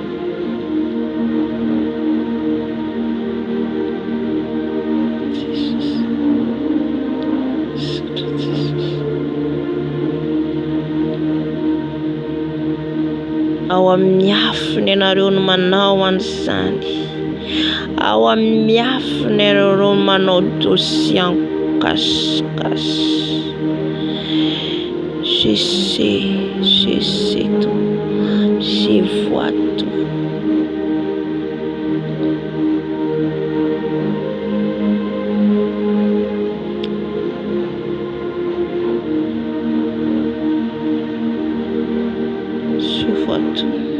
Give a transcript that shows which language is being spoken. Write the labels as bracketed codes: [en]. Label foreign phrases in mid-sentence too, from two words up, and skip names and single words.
[mg] Ao amin'ny afony ianareo no manao an'izany. Ao amin'ny afony ianareo no manao dosia ankasikasy. [fr] Je sais tout. Je vois tout. Je vois tout.